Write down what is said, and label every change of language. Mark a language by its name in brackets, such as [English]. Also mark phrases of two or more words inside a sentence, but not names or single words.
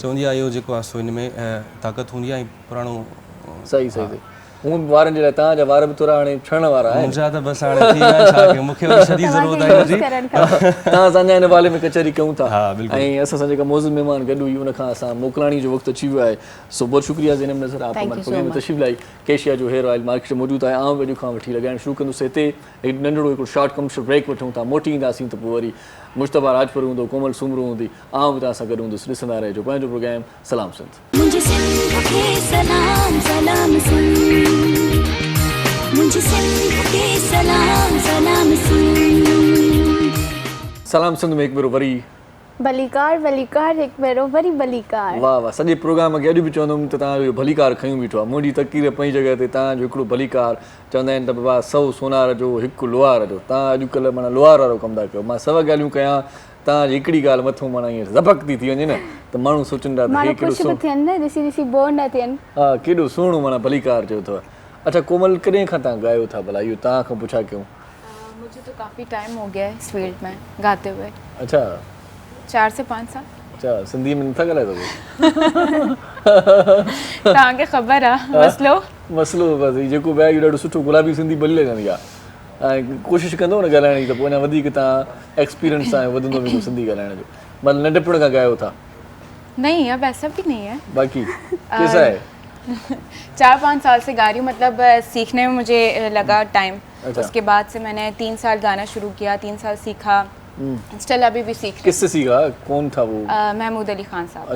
[Sindhi] चवंदी आहे इहो जेको आहे सो हिन में ताक़त हूंदी आहे ऐं पुराणो। सही सही सही हूअं वारनि जे लाइ तव्हांजा वार बि थोरा हाणे छणण वारा आहिनि। मुंहिंजा त बसि हाणे थी विया आहिनि, छा कयूं, मूंखे वरी शदीद ज़रूरत आहे हिनजी। तव्हां असांजा हिन बारे में कचहरी कयूं था हा, बिल्कुलु। ऐं असां सां जेका मौज़ूद महिमान गॾु हुई उन खां असां मोकिलाणी जो वक़्तु अची वियो आहे। [Urdu] سو بہت شکریہ زینب نظر آپ ہمارے پروگرام میں تشریف لائی. [Sindhi] केशिया जो [English] hair oil [Sindhi] मार्केट में मौजूदु आहे। आउं अॼु खां वठी लॻाइणु शुरू कंदुसि हिते। हिकु नंढिड़ो हिकिड़ो [English] short commercial break [Sindhi] वठूं था, मोटी ईंदासीं त पोइ वरी मुश्तबा राजपुर हूंदो, कोमल सूमरू हूंदी, आउं बि तव्हां सां गॾु हूंदुसि। ॾिसंदा रहिजो पंहिंजो प्रोग्राम सलाम सिंध। [Urdu] مجھے سندھ کے سلام سلام سن، مجھے سندھ کے سلام سلام سن. [Sindhi] सलाम सिंध में हिकु भेरो वरी भलीकार भलीकार हिकु भेरो वरी भलीकार। वाह वाह, सॼे प्रोग्राम खे अॼु बि चवंदुमि त तव्हांजो भलीकार खयूं बीठो आहे। मुंहिंजी तक़दीर पंहिंजी जॻह ते तव्हांजो हिकिड़ो भलीकार। चवंदा आहिनि त बाबा 100 सोनार जो हिकु लोहार जो। तव्हां अॼुकल्ह माना लोहार वारो कमु था कयो। मां 100 ॻाल्हियूं कयां, तव्हांजी हिकिड़ी ॻाल्हि मथां माना ईअं ज़बक थी वञे न त माण्हू सोचनि था त हे केॾो ख़ुशि बि थियनि न, ॾिसी ॾिसी बोर न थियनि। हा, केॾो सुहिणो माना भलीकार चयो अथव। अच्छा कोमल, कॾहिं खां तव्हां ॻायो था भला? इहो तव्हां खां पुछा कयूं। [Urdu] مجھے تو کافی ٹائم ہو گیا ہے اس فیلڈ میں گاتے ہوئے, اچھا 4 سے 5 سال. اچھا, [Sindhi] सिंधी में नथा ॻाल्हायो तव्हांखे ख़बर आहे मसलो? मसलो बसि जेको ॿिया इहो ॾाढो सुठो गुलाबी सिंधी भली लॻंदी आहे। ऐं कोशिशि कंदो न ॻाल्हाइण जी त पोइ अञा वधीक तव्हां एक्सपीरियंस सां वधंदो वेंदो सिंधी ॻाल्हाइण जो। मतिलबु नंढपण खां ॻायो था? [Urdu] نہیں، اب ایسا بھی نہیں ہے. باقی کیسا ہے? 4-5 سال سے گا رہی ہوں، مطلب سیکھنے میں مجھے لگا ٹائم. اچھا. اسکے بعد سے مینے 3 سال گانا شروع کیا، 3 سال سیکھا، اسٹل ابھی بھی سیکھ رہی کسسے سیکھا؟ کون تھا وہ? ہوں۔ محمود علی خان صاحب.